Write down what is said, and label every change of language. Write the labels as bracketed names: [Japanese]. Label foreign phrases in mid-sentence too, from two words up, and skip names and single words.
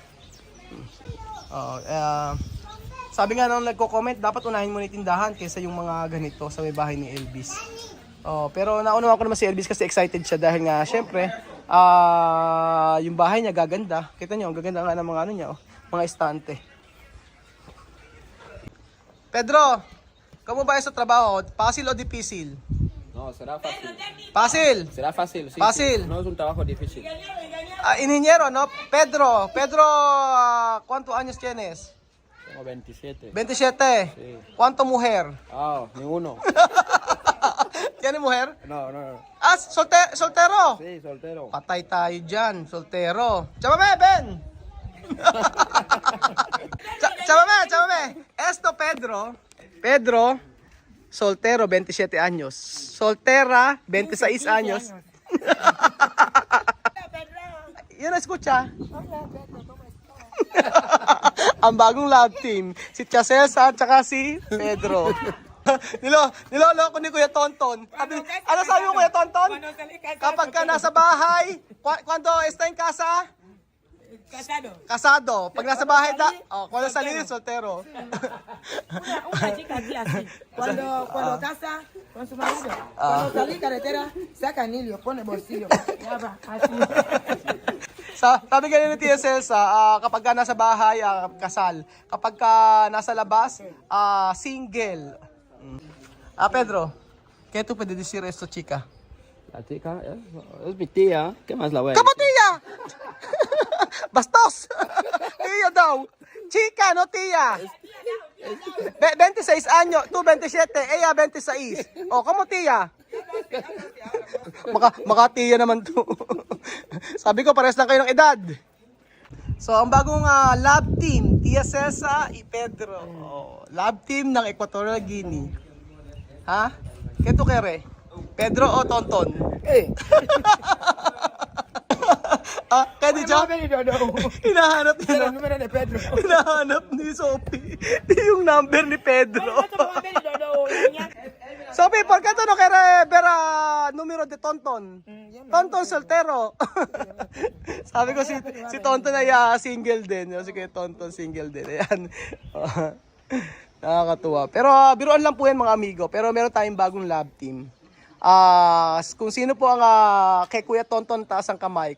[Filipino] Sabi nga nung nagko-comment, dapat unahin mo na yung tindahan kaysa yung mga ganito sa may bahay ni Elvis. Pero naunawa ko naman si Elvis kasi excited siya dahil nga, syempre, yung bahay niya gaganda. Kita niyo, ang gaganda nga ng mga ano niya, mga estante. Pedro, kamu ba sa trabaho? [Spanish] Fácil o difícil? No, será fácil. Fácil. Será fácil, sí. Fácil. Sí. No es un trabajo difícil. Ingeniero, ¿no? Pedro, ¿cuántos años tienes? Tengo 27. 27. Sí. ¿Cuánto mujer? Ninguno. ¿Tiene mujer? No. Soltero? Sí, soltero. [Filipino] Patay tayo dyan, [Spanish] soltero. Chámame, ven! Chámame. Esto, Pedro, soltero, 27 años. Soltera, 26 años. [Filipino] Yun, escucha. Ang bagong [English] love team, [Filipino] si Tia Celsa at saka si Pedro. Niloloko ni Kuya Tonton. Ano sabi mo, Kuya Tonton? Kapag ka nasa bahay, [Spanish] cuando está en casa? Casado. Pag nasa bahay cuando salir, soltero. Una chica aquí así. Cuando casa con su marido. Cuando salí carretera, saca anillo, pone bolsillo. Ya va, así. [Filipino] Sabi ganyan ni Tia Celsa, kapag ka nasa bahay, kasal. Kapag ka nasa labas, single. [Spanish] Pedro, ¿qué tú puedes decir esto, chica? La chica es mi tía. ¿Qué más la voy a decir? ¡Kapatilla! Bastos! [Filipino] Tia daw. [Spanish] Chica, no tia? 26 anyo, tú 27, ella 26. O, como tia? [Filipino] Maka-tia naman to. Sabi ko, pares lang kayo ng edad. So, ang bagong [English] lab team, [Filipino] Tia Cesa y Pedro. Oh, [English] lab team [Filipino] ng Equatorial Guinea. Ha? Keto kere? Pedro o Tonton? Eh. Kaya di siya? Hinahanap niya Pero na. [Spanish] número de Pedro. [Filipino] Hinahanap ni Sophie. Yung number ni Pedro. [Spanish] Sophie, ¿por qué tú no quieres ver número de Tonton? Tonton soltero. [Filipino] Sabi ko si Tonton ay single din. Si kay Tonton single din. Ayan. Nakakatuwa. Pero biruan lang po yan mga amigo. Pero meron tayong bagong [English] lab team. [Filipino] Kung sino po ang kay Kuya Tonton, taas ang kamay.